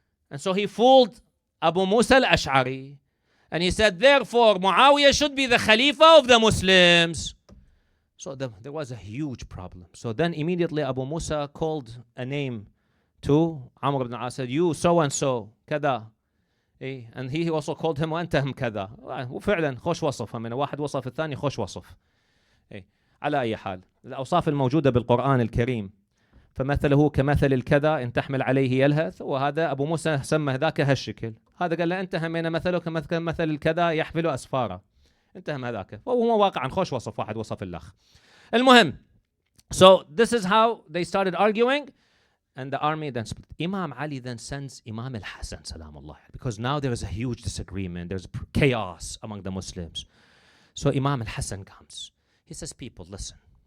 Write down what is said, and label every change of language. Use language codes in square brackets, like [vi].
[en] And so he fooled Abu Musa al-Ash'ari. And he said, therefore, Muawiyah should be the Khalifa of the Muslims. So there was a huge problem. So then immediately Abu Musa called a name to Amr ibn al-As, said, you so-and-so, kada. And he also called him [ar] وأنتهم كذا. وفعلا خوش وصف من واحد وصف الثاني خوش وصف. على أي حال الأوصاف الموجودة بالقرآن الكريم فمثله كمثل الكذا إن تحمل عليه يلهث. وهذا أبو موسى سمى ذاك هالشكل. هذا قال له أنت همين مثله كمثل الكذا يحمل أسفارا. انتهم هذاك. وهو واقعا خوش وصف واحد وصف الأخ. المهم. [en] So this is how they started arguing. And the army then split. Imam Ali then sends Imam al-Hassan, salamullah, because now there is a huge disagreement. There's chaos among the Muslims. So Imam al-Hassan comes. He says, people, listen.